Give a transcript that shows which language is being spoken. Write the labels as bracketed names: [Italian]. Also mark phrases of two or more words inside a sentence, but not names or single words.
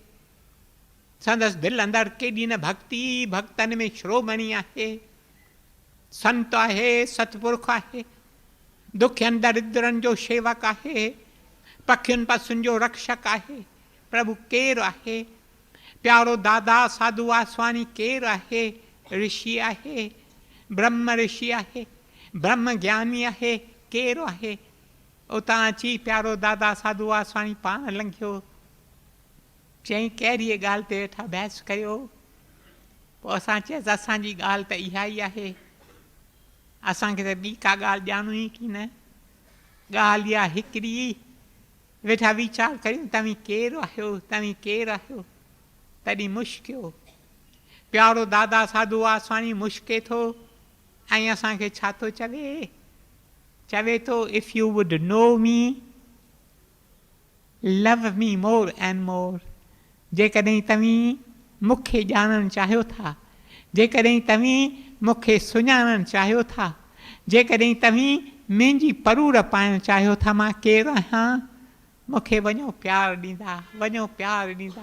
[Sindhi] संदसि दिलि अंदरि केॾी न भक्ति, भक्तनि में श्रोमणी आहे, संत आहे, सतपुरुष आहे, दुखियनि दरिद्रनि जो शेवक आहे, पखियुनि पसुनि जो रक्षक आहे। प्रभु केरु आहे? प्यारो दादा साधू वासवानी केरु आहे? ऋषि आहे, ब्रह्म ऋषि आहे, ब्रह्म ज्ञानी आहे, केरु आहे? उतां अची प्यारो दादा साधू वासवानी पाण लंघियो, चई कहिड़ी ॻाल्हि ते वेठा बहस करियो? पोइ असां चयसि असांजी ॻाल्हि त इहा ई आहे, असांखे त ॿी का ॻाल्हि ॼाणूं ई की न, ॻाल्हि इहा हिकिड़ी, वेठा वीचार करियूं तव्हीं केरु आहियो, तव्हीं केरु आहियो? तॾहिं मुश्कियो प्यारो दादा साधू वासवानी मुश्के थो ऐं असांखे छा थो चवे? चवे थो, [English] if you would know me love me more and more. [Sindhi] जेकॾहिं तव्हीं मूंखे ॼाणणु चाहियो था, जेकॾहिं तव्हीं मूंखे सुञाणणु चाहियो था, जेकॾहिं तव्हीं मुंहिंजी परूर पाइणु चाहियो था, मां केरु आहियां, मूंखे वञो प्यारु ॾींदा, वञो प्यारु ॾींदा।